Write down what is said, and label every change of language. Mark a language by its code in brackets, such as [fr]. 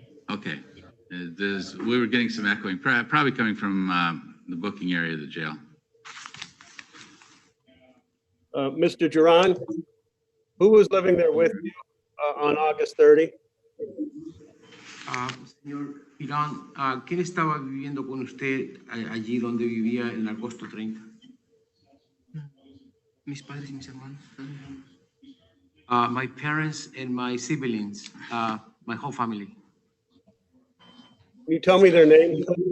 [en] Okay. We were getting some echoing, probably coming from the booking area of the jail. Mr. Duran, who was living there with you on August 30? [es] Señor Girón, ¿quién estaba viviendo con usted allí donde vivía en agosto 30? Mis padres y mis hermanos. [en] My parents and my siblings, my whole family. Can you tell me their names?